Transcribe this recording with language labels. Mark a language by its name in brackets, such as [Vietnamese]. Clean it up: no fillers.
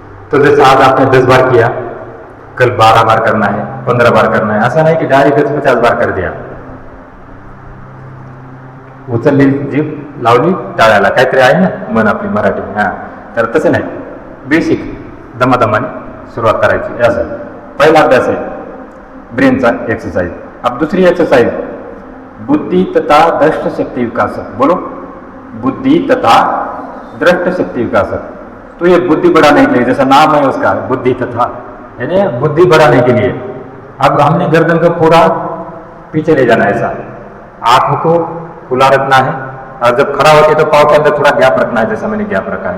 [Hindi] तो जैसे आज आपने 10 बार किया, कल 12 बार करना है, 15 बार करना है। ऐसा नहीं कि डायरेक्ट 10-50 बार कर दिया। [Marathi] उचलली जीभ, लावली टाळ्याला, काहीतरी आहे ना मन आपली मराठी। हां, तर तसं नाही, बेसिक दमादमाने सुरुवात करायची असं। पहिला अभ्यास आहे ब्रेनचा एक्सरसाइज। [Hindi] अब दूसरी एक्सरसाइज बुद्धि तथा दृष्ट शक्ति विकासक। बोलो, बुद्धि तथा दृष्ट शक्ति विकासक। तो ये बुद्धि बढ़ाने के लिए, जैसा नाम है उसका बुद्धि तथा, यानी बुद्धि बढ़ाने के लिए। अब हमने गर्दन को पूरा पीछे ले जाना है ऐसा, आंख को खुला रखना है और जब खड़ा होते तो पाँव के अंदर थोड़ा गैप रखना है, जैसा मैंने गैप रखा है।